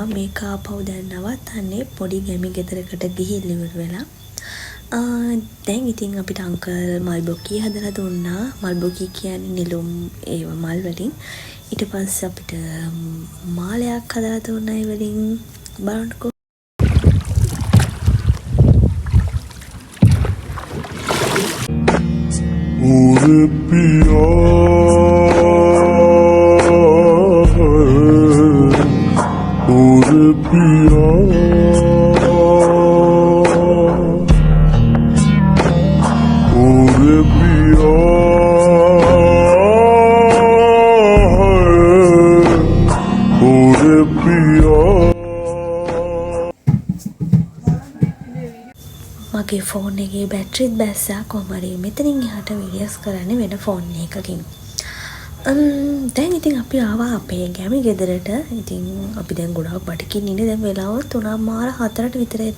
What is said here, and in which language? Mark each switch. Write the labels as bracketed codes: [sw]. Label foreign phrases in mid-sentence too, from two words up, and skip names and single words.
[si] මේක ආපහු දැන් නවත්තන්නේ පොඩි ගැමි ගෙදරකට ගිහින් ඉවර වෙලා. දැන් ඉතින් අපිට අංකල් මල්බොකී හදලා දුන්නා. මල්බොකී කියන්නේ නිලුම් ඒව මල් වලින්. ඊට පස්සේ අපිට මාලයක් හදලා දුන්නා ඒ වලින්. බලන්නකෝ. [hi] ओरे पिया ओरे पिया ओरे पिया ओरे पिया [si] මගේ ෆෝන් එකේ බැටරිත් බැස්සා. කොහොම හරි මෙතනින් එහාට වීඩියෝස් කරන්නේ වෙන ෆෝන් එකකින්. දැන් ඉතින් අපි ආවා අපේ ගැමි ගෙදරට. ඉතින් අපි දැන් ගොඩාක් බඩකින් ඉන්නේ. දැන් වෙලාව 3:04ට විතර ඇති.